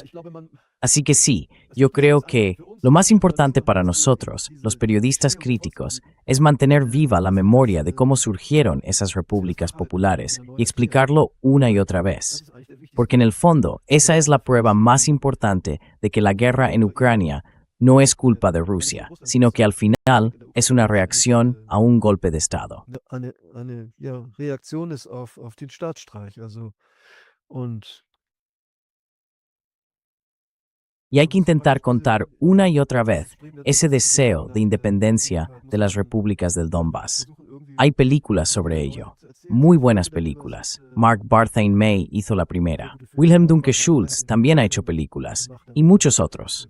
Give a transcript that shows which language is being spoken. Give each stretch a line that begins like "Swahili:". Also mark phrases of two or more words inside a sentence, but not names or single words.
Spanish: Así que sí, yo creo que lo más importante para nosotros, los periodistas críticos, es mantener viva la memoria de cómo surgieron esas repúblicas populares y explicarlo una y otra vez. Porque en el fondo, esa es la prueba más importante de que la guerra en Ucrania no es culpa de Rusia, sino que al final es una reacción a un golpe de Estado.
German: Eine Reaktion ist auf den Staatsstreich.
Spanish: Y hay que intentar contar una y otra vez ese deseo de independencia de las repúblicas del Donbass. Hay películas sobre ello, muy buenas películas. Mark Barthane May hizo la primera. Wilhelm Dunke Schulz también ha hecho películas, y muchos otros.